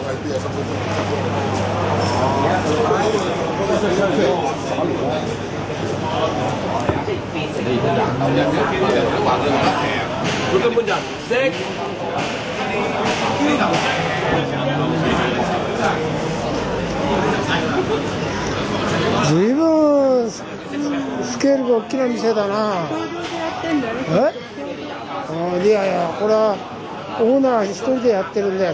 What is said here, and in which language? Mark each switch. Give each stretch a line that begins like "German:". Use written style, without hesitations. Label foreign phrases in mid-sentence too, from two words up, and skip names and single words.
Cantonese: 你而家廿9人嘅，啲人都話佢唔得平，佢根本就唔識。
Japanese: ずいぶんスケールが大きな店だな。いやいや、これはオーナー一人でやってるんだよ。